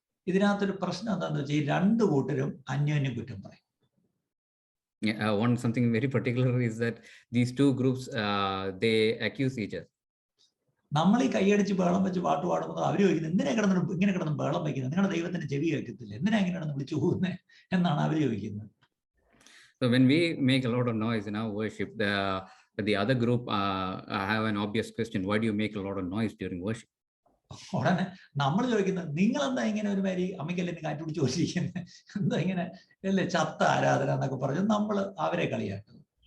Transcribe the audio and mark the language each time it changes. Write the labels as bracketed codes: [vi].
[ml] ഇതിനകത്തൊരു പ്രശ്നം എന്താണെന്ന് വെച്ചാൽ ഈ രണ്ട് കൂട്ടരും അന്യോന്യം കുറ്റം പറയും. [en] Something very particular is that these two groups they accuse each other. [ml] നമ്മൾ ഈ കൈയടിച്ച് ബഹളം വെച്ച് പാട്ട് പാടുമ്പോൾ അവർ ചോദിക്കുന്നത്, എന്തിനാ ഇങ്ങനെ കിടന്ന് ബഹളം വയ്ക്കുന്നത്? നിങ്ങളുടെ ദൈവത്തിന്റെ ചെവി കേൾക്കത്തില്ല, എന്തിനാ ഇങ്ങനെ വിളിച്ചു പോകുന്നത് എന്നാണ് അവർ ചോദിക്കുന്നത്. [en] So when we make a lot of noise in our worship, the other group have an obvious question: why do you make a lot of noise during worship? [ml] ഉടനെ നമ്മൾ ചോദിക്കുന്നത്, നിങ്ങൾ എന്താ ഇങ്ങനെ ഒരു മാതിരി അമ്മയ്ക്കല്ലിന് കാറ്റ് പിടിച്ച് ചോദിക്കുന്നത്, എന്താ ഇങ്ങനെ, അല്ലേ, ചത്ത ആരാധന എന്നൊക്കെ പറഞ്ഞു നമ്മൾ അവരെ കളിയാക്കുന്നത്.